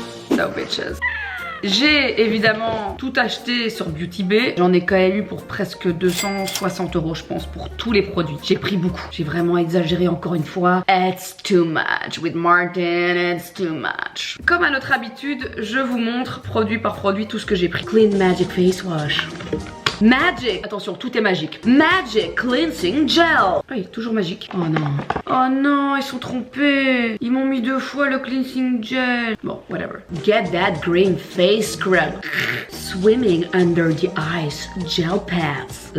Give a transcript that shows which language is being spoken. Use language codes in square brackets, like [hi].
[en] No bitches. [fr] J'ai évidemment tout acheté sur Beauty Bay. J'en ai quand même eu pour presque 260 € je pense pour tous les produits. J'ai pris beaucoup. J'ai vraiment exagéré encore une fois. [en] It's too much. With Martin, it's too much. [fr] Comme à notre habitude, je vous montre produit par produit tout ce que j'ai pris. Clean Magic Face Wash. Magic, attention, tout est magique. Magic Cleansing Gel. Oui, toujours magique. Oh non. Oh non, ils sont trompés. Ils m'ont mis 2 fois le cleansing gel. Bon, whatever. [en] Get that green face scrub. Swimming under the ice gel pads.